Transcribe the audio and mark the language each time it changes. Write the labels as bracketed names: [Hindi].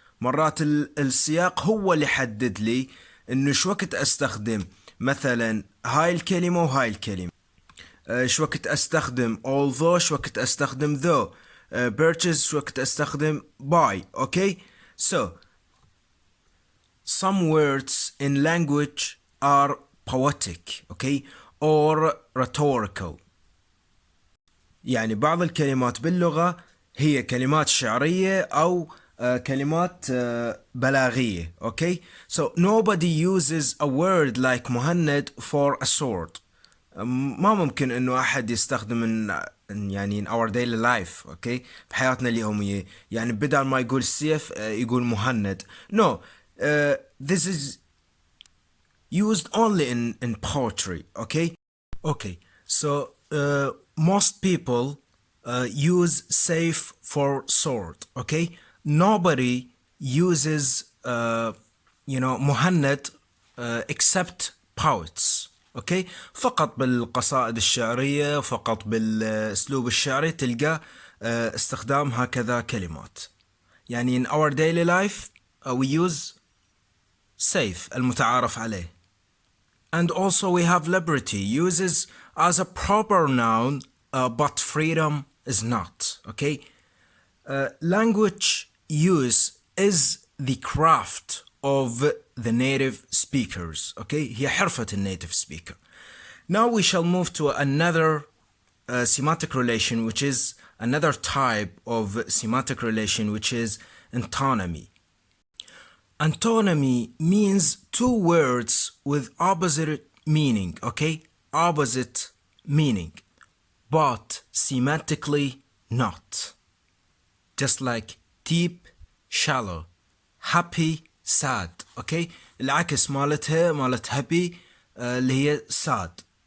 [Arabic] مرات السياق هو اللي يحدد لي انه شو وقت استخدم مثلا هاي الكلمة وهاي الكلمة. شو وقت استخدم although, شو وقت استخدم though, purchase, شو وقت استخدم buy. [English] Okay, so some words in language are poetic, okay, or rhetorical. [Arabic] يعني بعض الكلمات باللغة هي كلمات شعرية أو كلمات بلاغية. [English] Okay, so nobody uses a word like مهند for a sword. [Arabic] ما ممكن إنه أحد يستخدم يعني [English] in our daily life. Okay, [Arabic] في حياتنا اليومية يعني بدل ما يقول السيف يقول مهند. [English] No, this is used only in poetry. Okay, so most people use safe for sword. Okay, nobody uses مهند except poets. [Arabic] Okay, فقط بالقصائد الشعرية فقط بالاسلوب الشعري تلقى استخدام هكذا كلمات. يعني [English] in our daily life we use safe [Arabic] المتعارف عليه. [English] And also we have liberty uses as a proper noun, but freedom is not. Okay, language use is the craft of the native speakers. Okay, [Arabic] هي حرفة الnative speaker. [English] Now we shall move to another semantic relation, which is another type of semantic relation, which is antonymy. Antonymy means two words with opposite meaning, okay? Opposite meaning, but semantically not. Just like deep, shallow, happy, sad. [Arabic] Okay, العكس مالت happy اللي هي sad.